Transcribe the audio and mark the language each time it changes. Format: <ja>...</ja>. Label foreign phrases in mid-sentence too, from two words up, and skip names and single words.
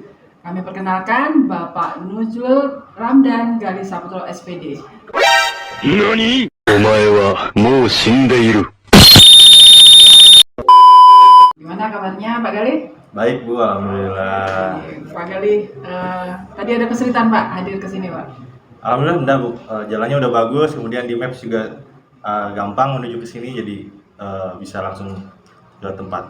<id>Kami perkenalkan Bapak Nuzul Ramdan Gali Saputra SPD. NANI?!</id> <ja>お前はもう死んでいる。</ja> <id>Gimana kabarnya Pak Gali? Baik Bu, alhamdulillah. Pak Gali, tadi ada kesulitan Pak hadir ke sini Pak? Alhamdulillah enggak Bu, jalannya udah bagus, kemudian di Maps juga gampang menuju ke sini, jadi bisa langsung ke tempat.</id>